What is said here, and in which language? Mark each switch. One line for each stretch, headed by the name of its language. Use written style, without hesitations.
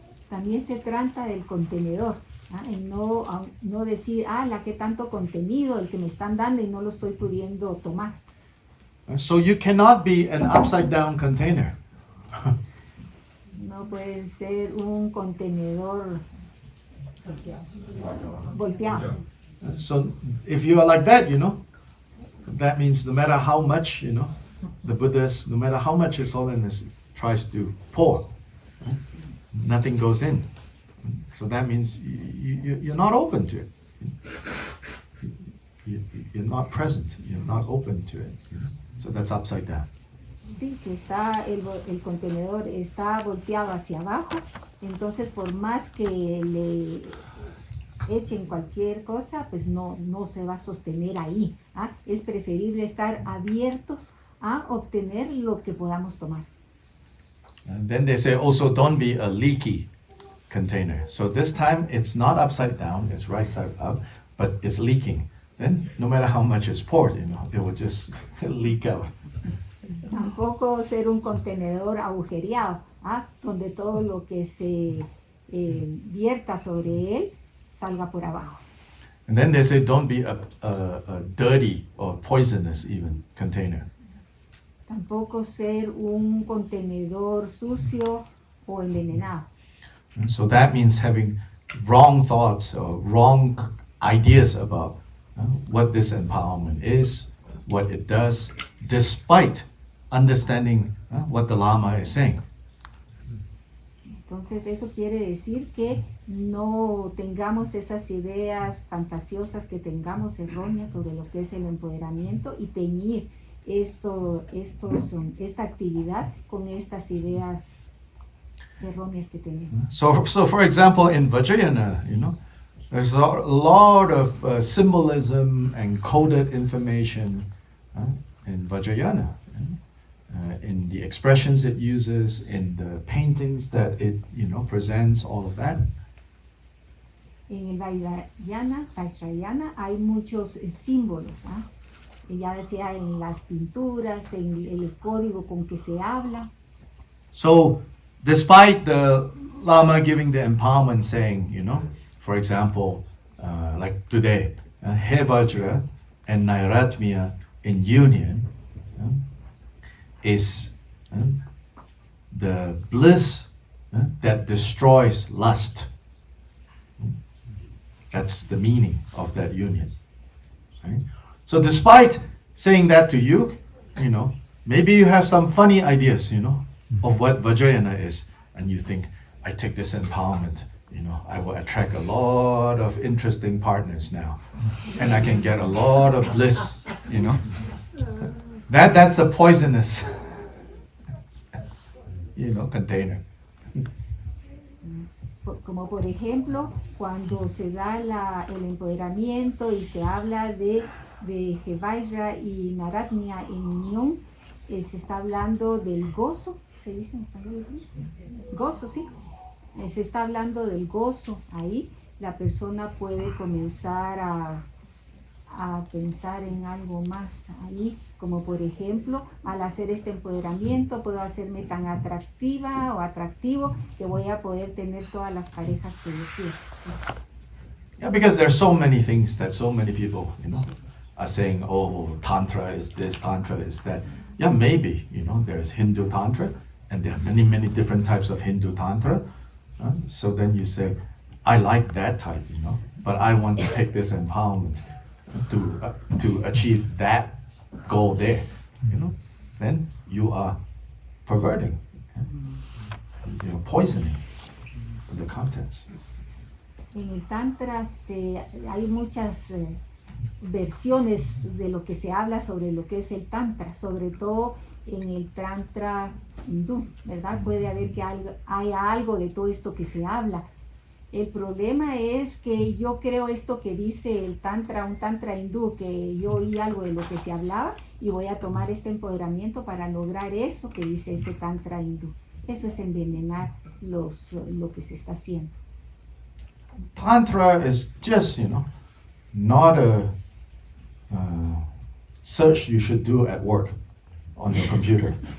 Spanish: También se trata del contenedor, en no decir, la que tanto contenido el que me están dando y no lo estoy pudiendo tomar.
English: So you cannot be an upside down container.
Spanish: No puede ser un contenedor volteado.
English: So if you are like that, that means no matter how much, the Buddhas, no matter how much His Holiness tries to pour, nothing goes in. So that means you're not open to it. You're not present. You're not open to it. So that's upside down.
Spanish: Sí, si está el contenedor está volteado hacia abajo, entonces por más que le echen cualquier cosa, pues no se va a sostener ahí. ¿Ah? Es preferible estar abiertos a obtener lo que podamos tomar.
English: And then they say also don't be a leaky container. So this time it's not upside down, it's right side up, but it's leaking. Then no matter how much is poured, it will just leak out.
Spanish: Tampoco ser un contenedor agujereado, ¿ah? Donde todo lo que se vierta sobre él salga por abajo.
English: And then they say don't be a dirty or poisonous even container.
Spanish: Tampoco ser un contenedor sucio o envenenado.
English: So that means having wrong thoughts or wrong ideas about what this empowerment is, what it does, despite understanding what the Lama is saying.
Spanish: Entonces eso quiere decir que no tengamos esas ideas fantasiosas que tengamos erróneas sobre lo que es el empoderamiento y teñir esta actividad con estas ideas erróneas que tenemos.
English: So for example, in Vajrayana, there's a lot of symbolism and coded information in Vajrayana. In the expressions it uses, in the paintings that it presents, all of that.
Spanish: En el Vajrayana hay muchos símbolos, ya sea en las pinturas, en el código con que se habla.
English: So, despite the Lama giving the empowerment saying, for example, like today, Hevajra and Nairatmya in union is the bliss that destroys lust. That's the meaning of that union. Right? So despite saying that to you, maybe you have some funny ideas, of what Vajrayana is, and you think, I take this empowerment, I will attract a lot of interesting partners now, and I can get a lot of bliss, That's a poisonous, container.
Spanish: Como por ejemplo, cuando se da el empoderamiento y se habla de Hevajra y Nairatmya en unión, se está hablando del gozo, ¿se dice en español? Gozo, sí. Se está hablando del gozo ahí. La persona puede comenzar a pensar en algo más ahí, como por ejemplo, al hacer este empoderamiento puedo hacerme tan atractiva o atractivo que voy a poder tener todas las parejas que yo quiero.
English: Yeah, because there's so many things that so many people, are saying, oh, Tantra is this, Tantra is that. Yeah, maybe, there's Hindu Tantra, and there are many, many different types of Hindu Tantra. So then you say, I like that type, but I want to take this empowerment to achieve that goal there, then you are perverting, poisoning the contents.
Spanish: En el Tantra hay muchas versiones de lo que se habla sobre lo que es el Tantra, sobre todo en el Tantra hindú, ¿verdad? Puede haber que haya algo de todo esto que se habla. El problema es que yo creo esto que dice el Tantra, un Tantra hindú, que yo oí algo de lo que se hablaba y voy a tomar este empoderamiento para lograr eso que dice ese Tantra hindú. Eso es envenenar lo que se está haciendo.
English: Tantra is just, not a search you should do at work on your computer.